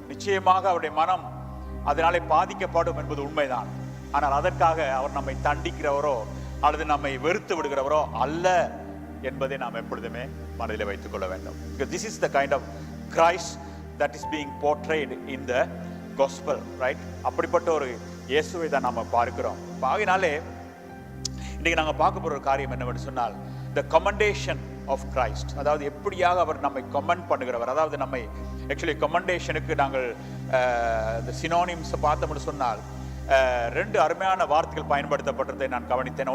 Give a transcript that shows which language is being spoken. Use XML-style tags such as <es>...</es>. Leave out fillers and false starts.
<ta>நிச்சயமாக அவருடைய மனம் அதனாலே பாதிக்கப்படும் என்பது உண்மைதான். ஆனால் அதற்காக அவர் நம்மை தண்டிக்கிறவரோ அல்லது நம்மை வெறுத்து விடுகிறவரோ அல்ல என்பதை நாம் எப்பொழுதுமே மனதில் வைத்துக் கொள்ள வேண்டும்.</ta> <en>This is the kind of Christ that is being portrayed in the gospel, right?</en> <ta>அப்படிப்பட்ட ஒரு இயேசுவை தான் நாம பார்க்கிறோம். ஆகையினாலே இன்னைக்கு நாங்கள் பார்க்க போற ஒரு காரியம் என்னவென்று சொன்னால்,</ta> <en>the commendation of Christ.</en> <ta>அதாவது எப்படியாக அவர் நம்மை கமெண்ட் பண்ணுகிறவர். அதாவது நம்மை ஆக்சுவலி கமெண்டேஷனுக்கு நாங்கள் the synonyms பார்த்தோம்னு சொன்னால் ரெண்டு அருமையான வார்த்தைகள் பயன்படுத்தப்பட்டதை நான் கவனித்தேன்.</ta>